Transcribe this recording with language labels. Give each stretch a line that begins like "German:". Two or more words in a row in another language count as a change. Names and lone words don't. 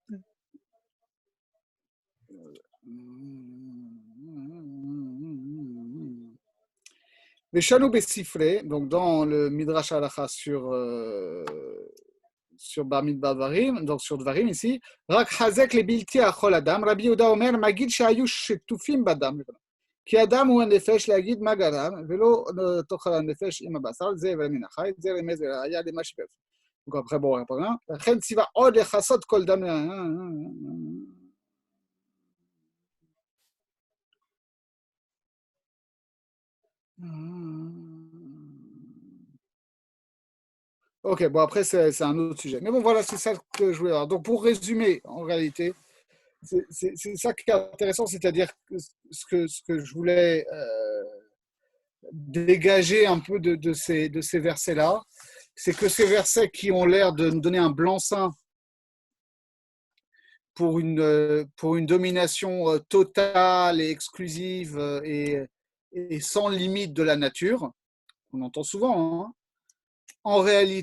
Hebrew: ושנו בספרי,
French: donc dans le Midrash Halacha sur Bar Midbar Dvarim, donc sur Dvarim ici,
Hebrew: רק חזק לבלתי אכול הדם רבי יהודה אומר מגיד שהיו שטופים בדם, כי אדם הוא הנפש להגיד מה גרם, ולא תאכל הנפש עם הבשר, זה מן החי, זה רמז וראיה למה שבפנים.
French: Donc après, bon,
Hebrew: לכן ציווה עוד לכסות כל דם.
French: Ok, bon, après, c'est un autre sujet. Mais bon, voilà, c'est ça que je voulais voir. Donc, pour résumer, en réalité, c'est ça qui est intéressant, c'est-à-dire que ce que je voulais dégager un peu de ces versets-là, c'est que ces versets qui ont l'air de nous donner un blanc-seing pour une domination totale et exclusive et sans limite de la nature, on entend souvent, hein.